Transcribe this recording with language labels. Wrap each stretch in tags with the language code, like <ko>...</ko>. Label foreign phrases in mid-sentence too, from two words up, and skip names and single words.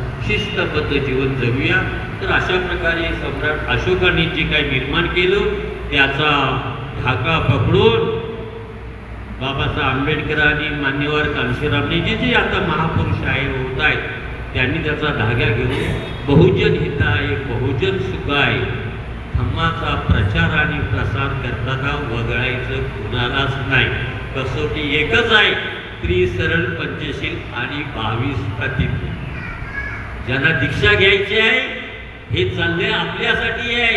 <mr>शिस्तबद्ध जीवन जगूया. तर अशा प्रकारे सम्राट अशोकाने जे काही निर्माण केलं त्याचा धागा पकडून बाबासाहेब आंबेडकरांनी, मान्यवर कांशीरामने जे आता महापुरुष आहे होत आहेत त्यांनी त्याचा धागा घेऊन</mr> <pi>बहुजन हिताय बहुजन सुखाय</pi> <mr>धम्माचा प्रचार आणि प्रसार करताना वगळायचं कुणालाच नाही. कसोटी एकच आहे, त्रिसरळ पंचशील आणि 22 प्रतिज्ञा. ज्यांना दीक्षा घ्यायची आहे हे चालले आपल्यासाठी आहे.</mr>